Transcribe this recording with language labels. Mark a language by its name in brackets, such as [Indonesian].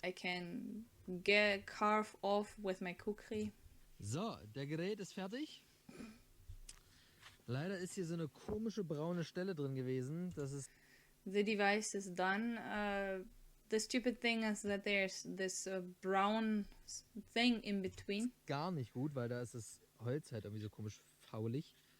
[English] I can carve off with my kukri. [German] So, der Gerät ist fertig. Leider ist hier so eine komische braune Stelle drin gewesen. Das ist [English] The device is done. The stupid thing is that there's this brown thing in between. [German] gar nicht gut, weil da ist das Holz halt irgendwie so komisch faulig.